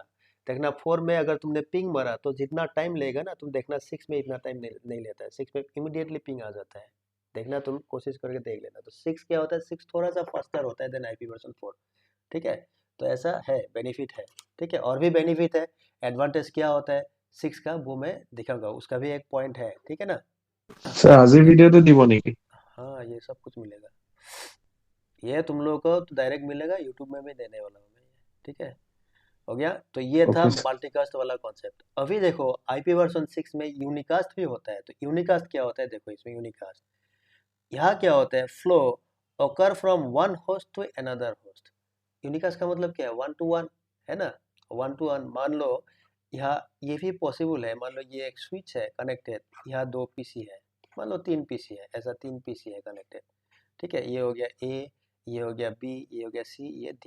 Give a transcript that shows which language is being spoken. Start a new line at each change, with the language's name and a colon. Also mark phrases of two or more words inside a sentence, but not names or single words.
Hindi: देखना 4 में अगर तुमने पिंग मारा तो जितना टाइम लेगा ना, तुम देखना 6 में इतना टाइम नहीं लेता है। 6 में इमीडिएटली पिंग आ जाता है। देखना, तुम कोशिश करके देख लेना। तो 6 क्या होता है, 6 थोड़ा सा फास्टर होता है
English: than IP version 4.
Hindi: ठीक है? तो ऐसा है, बेनिफिट है। ठीक है? और भी बेनिफिट है। एडवांटेज क्या होता है 6 का, वो मैं दिखाऊंगा, उसका भी एक पॉइंट है। ठीक है ना?
Assamese: স্যার আজিৰ ভিডিঅ'টো দিব নেকি?
Hindi: हाँ, ये सब कुछ मिलेगा। ये तुम लोगों को तो डायरेक्ट मिलेगा, यूट्यूब में भी देने वाला हूँ मैं ये। ठीक है? हो गया? तो ये था
English: okay sir.
Hindi: मल्टीकास्ट वाला कॉन्सेप्ट। अभी देखो
English: IP version 6
Hindi: में यूनिकास्ट भी होता है। तो यूनिकास्ट क्या होता है, देखो इसमें यूनिकास्ट, यहाँ क्या होता है, फ्लो
English: occur from one host to another host।
Hindi: यूनिकास्ट का मतलब क्या है,
English: 1 to 1
Hindi: है ना,
English: 1 to 1।
Hindi: मान लो यहाँ ये भी पॉसिबल है, मान लो ये एक स्विच है कनेक्टेड, यहाँ 2 पीसी है, मान लो 3 पीसी है, ऐसा 3 पीसी है कनेक्टेड। ठीक है? ये हो गया ए, ये हो गया बी, ये हो गया सी, ये डी।